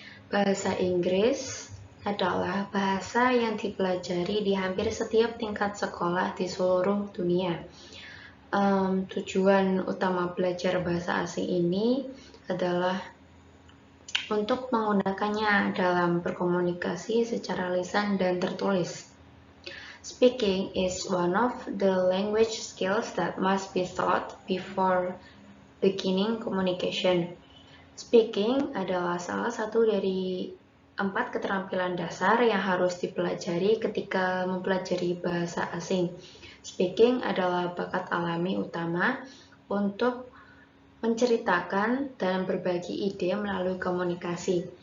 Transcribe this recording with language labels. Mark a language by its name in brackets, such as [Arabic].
[Indonesian] Bahasa Inggris adalah bahasa yang dipelajari di hampir setiap tingkat sekolah di seluruh dunia. Tujuan utama belajar bahasa asing ini adalah untuk menggunakannya dalam berkomunikasi secara lisan dan tertulis. [English] Speaking is one of the language skills that must be taught before beginning communication. [Indonesian] Speaking adalah salah satu dari 4 keterampilan dasar yang harus dipelajari ketika mempelajari bahasa asing. Speaking adalah bakat alami utama untuk menceritakan dan berbagi ide melalui komunikasi.